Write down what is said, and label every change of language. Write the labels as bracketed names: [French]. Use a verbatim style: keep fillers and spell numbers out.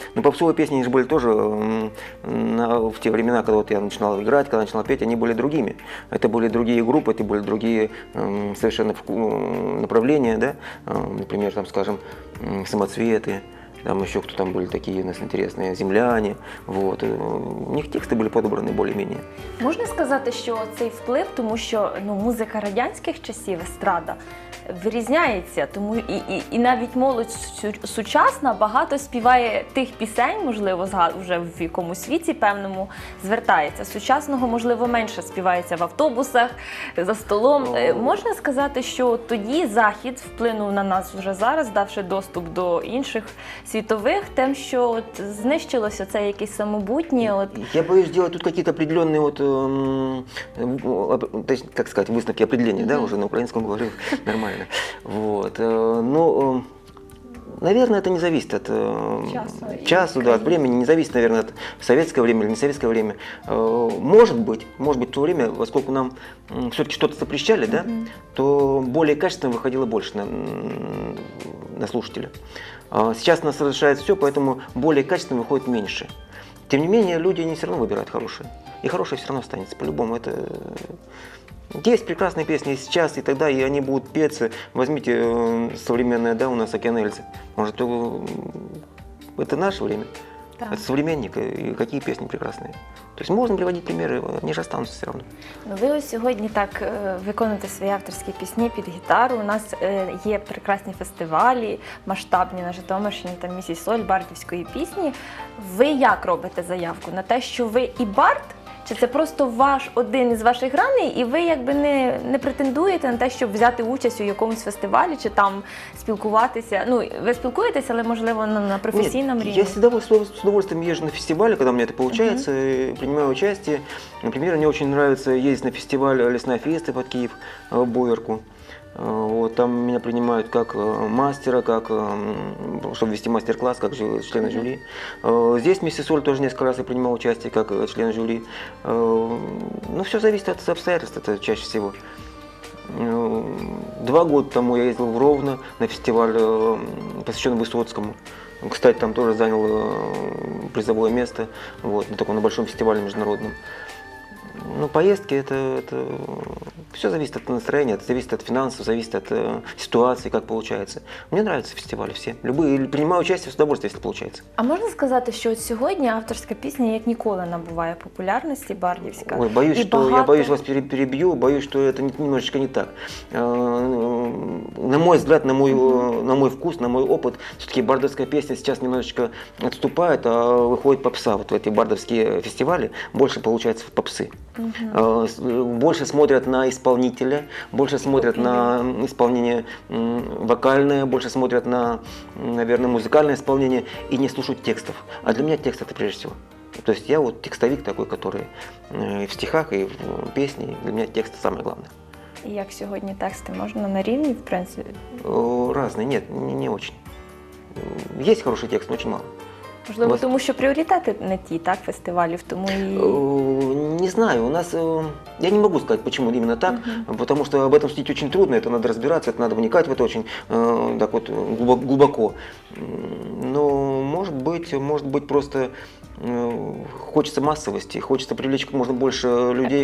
[Russian] Но попсовые песни они же были тоже м, на- в те времена, когда вот я начинал играть, когда начинал петь, они были другими. Это были другие группы, это были другие м, совершенно вку- направления, да? Э, Например, там, скажем, м, самоцветы. Там еще кто там были такие у нас интересные, земляне, вот. Э, У них тексты были подобраны более-менее. [Ukrainian] Можна сказати, що цей вплив, тому що ну, музика радянських часів, естрада, вирізняється, тому і, і, і навіть молодь сю- сучасна багато співає тих пісень, можливо, зга- вже в якомусь віці певному звертається. Сучасного, можливо, менше співається в автобусах, за столом. Е, Можна сказати, що тоді Захід вплинув на нас вже зараз, давши доступ до інших світових, тим, що от знищилося це якісь самобутнє, от [Russian] Я боюсь делать тут какие-то определенные вот, эм, э, оп- точнее, как сказать, выставки определения, да, Мгм. уже на украинском говорю нормально. Вот, э, но, э, наверное, это не зависит от э, [Ukrainian] Часу и часу, да, от [Russian] времени. времени, не зависит, наверное, от советского времени или не советского времени. Э, Может быть, может быть, в то время, поскольку нам все-таки что-то запрещали, да, Мгм. то более качественно выходило больше на, м, на слушателя. А Сейчас нас разрешает все, поэтому более качественно выходит меньше. Тем не менее, люди не все равно выбирают хорошие. И хорошее все равно останется, по-любому. Это... э, Есть прекрасные песни и сейчас, и тогда, и они будут петься. Возьмите э, современное, да, у нас Океан Эльзы. Может, э, это наше время, [Ukrainian] Так. [Russian] это современник, и какие песни прекрасные. То есть можно приводить примеры, они же останутся все равно. [Ukrainian] Ну, ви ось сьогодні так е, виконуєте свої авторські пісні під гітару. У нас е, є прекрасні фестивалі, масштабні на Житомирщині, там місій Соль, бардівської пісні. Ви як робите заявку на те, що ви і бард? Чи це просто ваш один із ваших граней, і ви якби не, не претендуєте на те, щоб взяти участь у якомусь фестивалі чи там спілкуватися? Ну, ви спілкуєтеся, але можливо на, на професійному [Russian] Нет, [Ukrainian] рівні. [Russian] Я с удовольствием, с удовольствием езжу на фестивали, когда у меня это получается, и принимаю участие. Например, мне очень нравится ездить на фестиваль «Лесная феста» под Київ, э, Боярку. Э, Вот, там меня принимают как э, мастера, как, э, м, чтобы вести мастер-класс, как жю- члена Мгм. жюри. Э, Здесь «Миссис Соль» тоже несколько раз я принимал участие как э, член жюри. Э, Ну, все зависит от обстоятельств, это чаще всего. Э, Два года тому я ездил в Ровно на фестиваль, э, посвященный Высоцкому. Кстати, там тоже занял э, призовое место, вот, на таком на большом фестивале международном. Ну, поездки это, это все зависит от настроения, это зависит от финансов, зависит от э, ситуации, как получается. Мне нравятся фестивали все, любые, принимаю участие с удовольствием, если получается. [Ukrainian] А можна сказати, що от сьогодні авторська пісня як ніколи набуває популярності бардівська? [Russian] Ой, боюсь, [Ukrainian] І [Russian] что я [Ukrainian] багато- [Russian] боюсь вас пере- перебью, боюсь, что это не- немножечко не так. Э, На мой взгляд, на мой, э, на мой вкус, на мой опыт, все-таки бардовская песня сейчас немножечко отступает, а выходит попса. Вот в эти бардовские фестивали больше получается попсы. Мгм. Э, с- э, Больше смотрят на исполнителя, больше смотрят на м, исполнение м, вокальное, больше смотрят на, м, наверное, музыкальное исполнение и не слушают текстов. А для меня текст это прежде всего. То есть я вот текстовик такой, который э, и в стихах, и в э, песне, для меня текст самое главное. [Ukrainian] І як сьогодні тексти можна на рівні, в принципі? [Russian] Э, Разные, нет, не, не очень. Э, Есть хороший текст, но очень мало. [Ukrainian] Можливо, Вас- тому що пріоритети не ті, так, фестивалів, тому і... [Russian] Э, Не знаю, у нас, э, я не могу сказать, почему именно так, потому что об этом судить очень трудно, это надо разбираться, это надо вникать в это очень э, так вот глубо- глубоко. М, Но может быть, может быть просто э, хочется массовости, хочется привлечь как можно больше людей,